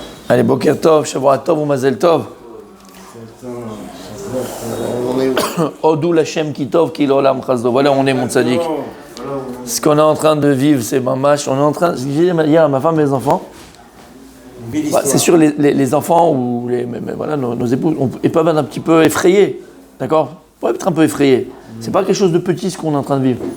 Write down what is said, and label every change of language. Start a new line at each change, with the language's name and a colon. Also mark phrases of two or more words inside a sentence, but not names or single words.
French: Allez,
Hebrew: בוקר טוב, שבועות טוב ou מזל טוב. הודו לשם כי טוב כי לעולם חסדו.
French: Voilà, on est mon tzaddik. Ce qu'on est en train de vivre, c'est mamash. On est en train. J'ai dit hier à ma femme et mes enfants. C'est sûr, les enfants ou voilà, nos épouses, ils peuvent être un petit peu effrayés. D'accord? Ils peuvent être un peu effrayés. C'est pas quelque chose de petit ce qu'on est en train de vivre.